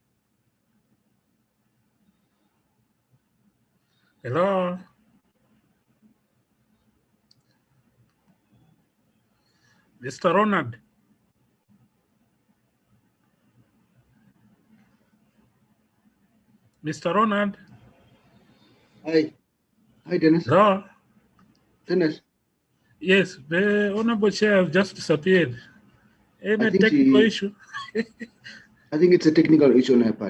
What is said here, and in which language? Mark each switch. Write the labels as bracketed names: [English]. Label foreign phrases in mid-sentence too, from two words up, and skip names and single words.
[English] Hello. Mr. Ronald. Mr. Ronald. Hi. Hi, Dennis. Hello. Dennis. Yes, the Honorable Chair has just disappeared. Any I think technical issue? I think it's a technical issue on her part.